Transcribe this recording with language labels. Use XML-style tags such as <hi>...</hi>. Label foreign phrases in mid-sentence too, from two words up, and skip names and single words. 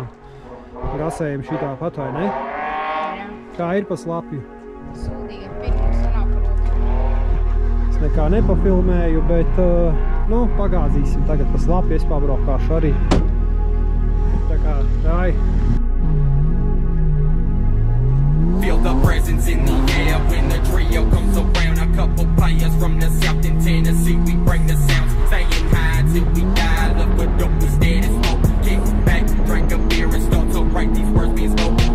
<lv>Rasējam šitā pat, vai ne? Jā. Kā ir pa slapju? Sūdīgi pirmā sanāk par otru. Es nekā nepafilmēju, bet, pagāzīsim tagad pa slapju, es pabraukāšu arī. Tā kā, dāj.</lv> <en>Feel the presence in the air when the trio comes around. A couple players from the south in Tennessee, we bring the sounds, saying hi till we die. Look what up, we steady smoke. Kick back, drink a beer and start to write these words being spoken.</en>